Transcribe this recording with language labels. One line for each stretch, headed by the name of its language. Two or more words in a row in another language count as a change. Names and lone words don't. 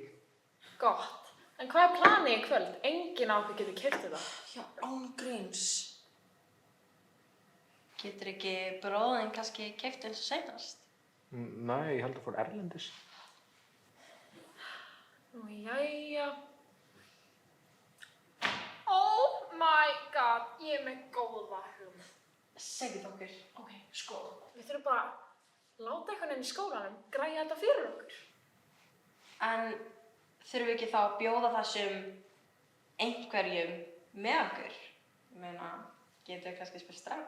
Icelandic: Gott. En hvað planið í kvöld? Enginn á okkur getur keypt þetta. Já, án gríns. Getur ekki bróðinn kannski keypt eins og seinast? Nei, ég held að fór erlendis. Nú, jæja.
English: Oh my god,
Icelandic: ég með góða hugmynd. Segðu okkur. Ok, sko, við þurfum bara að láta einhvern veginn í skólanum græja þetta fyrir okkur. En þurfum við ekki þá að bjóða þessum einhverjum með okkur? Ég meina, getur við kannski spurt strák?